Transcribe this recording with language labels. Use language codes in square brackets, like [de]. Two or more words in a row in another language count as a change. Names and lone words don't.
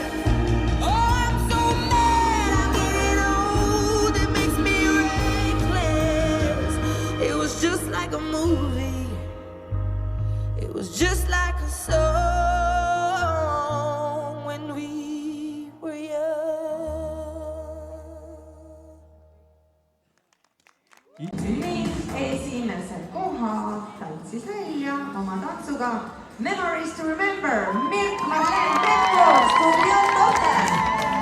[en] Oh, I'm so mad I'm getting old. It makes me reckless. It was just like a movie, it was just like a song when we were young. [et] ning esimesel kohal tantsis välja oma tantsuga Memories to Remember Mirk-Marleen Pehko, stuudiotoode.